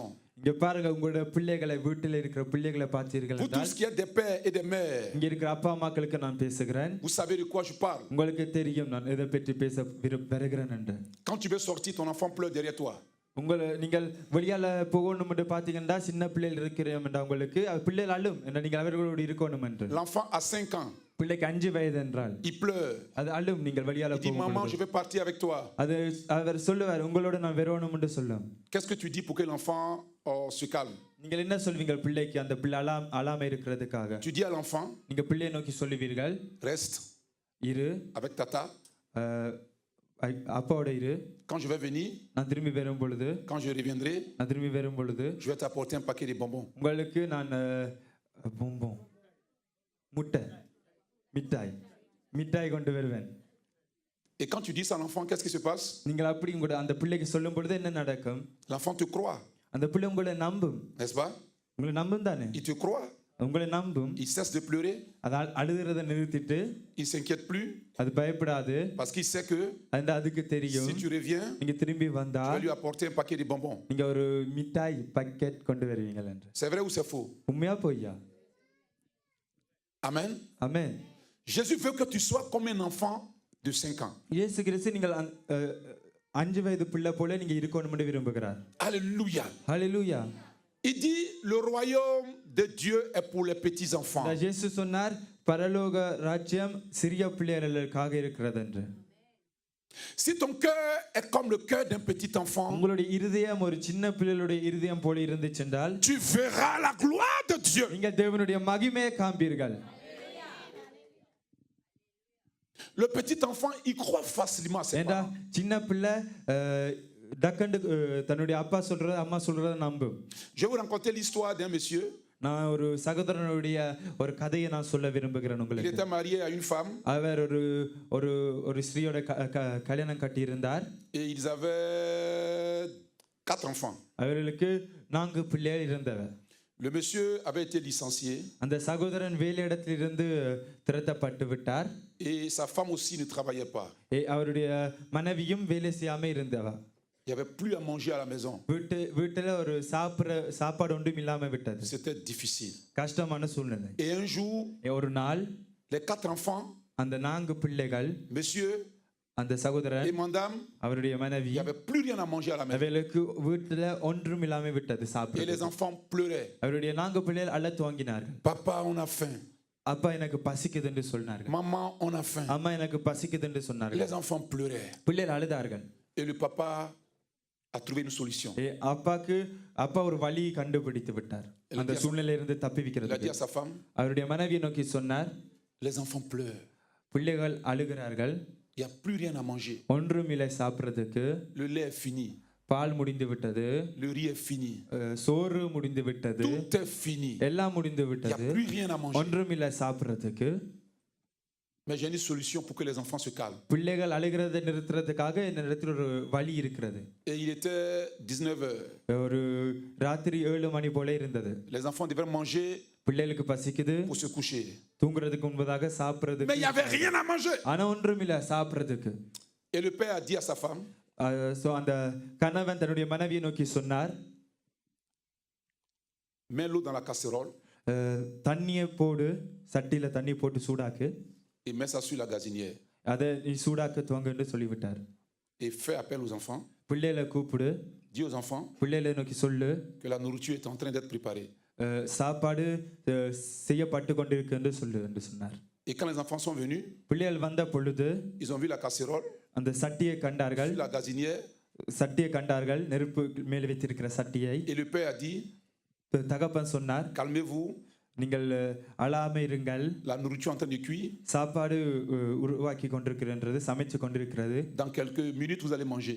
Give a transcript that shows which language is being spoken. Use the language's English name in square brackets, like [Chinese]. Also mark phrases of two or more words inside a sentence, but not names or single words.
[Tamil] இங்க பாருங்க, உங்களோட பிள்ளைகளை, வீட்டில் இருக்கிற பிள்ளைகளை பார்த்தீர்கள் [French] Vous tous qui êtes des pères et des mères, [Tamil] இங்க இருக்கிற அப்பா அம்மாக்களுக்கு நான் பேசுகிறேன். [French] vous savez de quoi je parle. [Tamil] உங்களுக்கு தெரியும் நான் எதை பற்றி பேச வருகிறேன் என்று. [French] Quand tu veux sortir, ton enfant pleure derrière toi. [Tamil] நீங்கள் வெளியால போகணும் என்று பார்த்தீங்கன்னா சின்ன பிள்ளைகள் இருக்கிறோம் என்ற உங்களுக்கு பிள்ளைகள் அழும் என்ன, நீங்கள் அவர்களோடு இருக்கணும் என்று. [French] L'enfant a 5 ans. [Tamil] பிள்ளைக்கு 5 வயது என்றால் [French] il pleure. [Tamil] அது அழும். நீங்கள் வெளியால [French] il dit maman, je vais partir avec toi. [Tamil] அது அவர் சொல்லுவார், உங்களோட நான் வரணும் என்று சொல்லும். [French] Qu'est-ce que tu dis pour que l'enfant se calme? [Tamil] நீங்கள் என்ன சொல்வீங்க பிள்ளைக்கு, அந்த பிள்ளை அழாம இருக்கிறதுக்காக? [French] Tu dis à l'enfant, [Tamil] நீங்க பிள்ளையை நோக்கி சொல்லுவீர்கள், [French] reste [Tamil] இரு [French] avec tata. [Tamil] அப்பாவோட இரு. [French] Quand je vais venir, [Tamil] நான் திரும்பி வரும் பொழுது, [French] quand je reviendrai, [Tamil] நான் திரும்பி வரும் பொழுது [French] je vais t'apporter un paquet de bonbons. [Tamil] உங்களுக்கு நான் பொம்பம் மிட்டாய் கொண்டு வருவேன். [French] Et quand tu dis ça à l'enfant, qu'est-ce qui se passe? [Tamil] நீங்கள் அப்படி உங்களோட அந்த பிள்ளைக்கு சொல்லும் பொழுது என்ன நடக்கும்? [French] L'enfant te croit. [Tamil] அந்த பிள்ளை உங்களை நம்பும். [French] N'est-ce pas? [Tamil] உங்களை நம்பும் தானே? [French] Il te croit. [Tamil] உங்களை நம்பும். [French] Il cesse de pleurer. [Tamil] அதால் அழுகிறத நிறுத்திட்டு [French] il s'inquiète plus. [Tamil] அது பயப்படாது. [French] Parce qu'il sait que [Tamil] அதுக்கு தெரியும், [French] si tu reviens, [Tamil] நீங்க திரும்பி வந்தா [French] tu vas lui apporter un paquet de bonbons. [Tamil] நீங்க ஒரு மிட்டாய் பாக்கெட் கொண்டு வருவீங்க என்று. [French] C'est vrai ou c'est faux? [Tamil] உண்மையா பொய்யா? [French] Amen. [Tamil] Amen. [French] Jésus veut que tu sois comme un enfant de 5 ans. [Tamil] இயேசு கிறிஸ்து நீங்கள் 5 வயது பிள்ளை போல நீங்க இருக்கணும் என்று விரும்புகிறார். [French] Alléluia. [Tamil] Alléluia. [French] Il dit le royaume de Dieu est pour les petits enfants. [Tamil] இயேசு சொன்னார் பரலோக ராஜ்யம் சிறிய பிள்ளைகளுக்காக இருக்கிறது என்று. [French] Si ton cœur est comme le cœur d'un petit enfant, [Tamil] உங்களுடைய இருதயம் ஒரு சின்ன பிள்ளையுடைய இருதயம் போல இருந்துச்சென்றால் [French] tu verras la gloire de Dieu. [Tamil] நீங்கள் தேவனுடைய மகிமையை காண்பீர்கள். [French] Le petit enfant, il croit facilement à ses parents. [Tamil] சின்ன பிள்ளை டக்கண்டு தன்னுடைய அப்பா சொல்றது அம்மா சொல்றத நம்பும். [French] Je vais vous raconter l'histoire d'un monsieur. [Tamil] நான் ஒரு சகோதரனுடைய ஒரு கதையை நான் சொல்ல விரும்புகிறேன் உங்களுக்கு. [French] Il était marié à une femme. [Tamil] அவர் ஒரு ஸ்திரியோட கல்யாணம் கட்டி இருந்தார். [French] Et ils avaient 4 enfants. [Tamil] அவர்களுக்கு 4 பிள்ளைகள் இருந்தவர். [French] Le monsieur avait été licencié. [Tamil] அந்த சகோதரன் வேலையிடத்திலிருந்து திரட்டப்பட்டு விட்டார். [French] Et sa femme aussi ne travaillait pas. [Tamil] அவருடைய மனைவியும் வேலை செய்யாம இருந்தவர். [French] Il n'y avait plus à manger à la maison. [Tamil] வீட்டுல ஒரு சாப்பாடு ஒன்றும் இல்லாம விட்டது. [French] C'était difficile. [Tamil] கஷ்டமான சூழ்நிலை. [French] Et un jour, [Tamil] ஒரு நாள் [French] les 4 enfants, [Tamil] அந்த 4 பிள்ளைகள், [French] monsieur [Tamil] அந்த சகோதரன் [French] et madame, [Tamil] அவருடைய மனைவி, [French] il n'y avait plus rien à manger à la maison. [Tamil] அவர்களுக்கு வீட்டுல ஒன்றும் இல்லாம விட்டது [French] Et [Tamil] சாப்பிட. [French] les enfants pleuraient. [Tamil] அவருடைய 4 பிள்ளைகள் அழ துவங்கினார்கள். [French] Papa, on a faim. [Tamil] அப்பா எனக்கு பசிக்குது என்று சொன்னார்கள். [French] Maman, on a faim. [Tamil] அம்மா எனக்கு பசிக்குது என்று சொன்னார்கள். [French] Les enfants pleuraient. [Tamil] பிள்ளைகள் அழுதார்கள். [French] Et le papa a trouvé une solution. [Tamil] அப்பா ஒரு வழி கண்டுபிடித்து விட்டார் அந்த சூழ்நிலையிலிருந்து [French] Il a dit [Tamil] தப்பிவிக்கிறதுக்கு. [French] à sa femme, [Tamil] அவருடைய மனைவியை நோக்கி சொன்னார், [French] les enfants pleurent. [Tamil] பிள்ளைகள் அழுகிறார்கள், [French] Il n'y a plus rien à manger. [Tamil] ஒன்றும் இல்லை சாப்பிடுறதுக்கு. [French] Le lait est fini. [Tamil] பால் முடிந்து விட்டது, [French] Le riz est fini. [Tamil] சோறு முடிந்து விட்டது, [French] Tout est fini. [Tamil] எல்லாம் முடிந்து [French] Il n'y a [Tamil] விட்டது, [French] plus rien à manger. [Tamil] ஒன்றும் இல்லை சாப்பிடுறதுக்கு. [French] Mais j'ai une solution pour que les enfants se calment. [Tamil] பிள்ளைகள் அழுகிறதை நிறுத்துறதுக்காக என்னிடத்தில் ஒரு வழி இருக்கிறது. [French] Et il était 19 heures. [Tamil] ஒரு ராத்திரி 7 மணி போல இருந்தது. [French] Les enfants devaient manger [Tamil] பிள்ளைகளுக்கு பசிக்குது, [French] pour se coucher. [Tamil] தூங்குறதுக்கு முன்பதாக [French] Mais il n'y [Tamil] சாப்பிடுறதுக்கு. [French] avait rien à manger. [Tamil] ஆனா ஒன்றும் இல்லை சாப்பிடுறதுக்கு. [French] Et le père a dit à sa femme, [Tamil] அந்த கணவன் தன்னுடைய மனைவியை நோக்கி சொன்னார், [French] mets l'eau dans la casserole [Tamil] தண்ணியை போடு, சட்டியில தண்ணி போட்டு சூடாக்கு, [French] et mets ça sur la gazinière. [Tamil] அதை நீ சூடாக்க துவங்க என்று சொல்லிவிட்டார். [French] Et fais appel aux enfants. [Tamil] பிள்ளைகளை கூப்பிடு, [French] Dis aux enfants [Tamil] பிள்ளைகளை நோக்கி சொல்லு, [French] que la nourriture est en train d'être préparée. [Tamil] சாப்பாடு செய்யப்பட்டு கொண்டிருக்கு என்று சொல்லு என்று சொன்னார். [French] Et quand les enfants sont venus, [Tamil] பிள்ளைகள் வந்த பொழுது [French] ils ont vu la casserole [Tamil] அந்த சட்டியை கண்டார்கள், [French] sur la gazinière. [Tamil] சட்டியை கண்டார்கள், நெருப்பு மேல் வைத்திருக்கிற சட்டியை. [French] Et le père a dit, [Tamil] தகப்பன் சொன்னார், [French] calmez-vous, [Tamil] நீங்கள் அழாம இருங்கள், [French] la nourriture est en train de cuire. [Tamil] சாப்பாடு உருவாக்கி கொண்டிருக்கிறது, சமைச்சு கொண்டிருக்கிறது, [French] Dans quelques minutes, vous allez manger.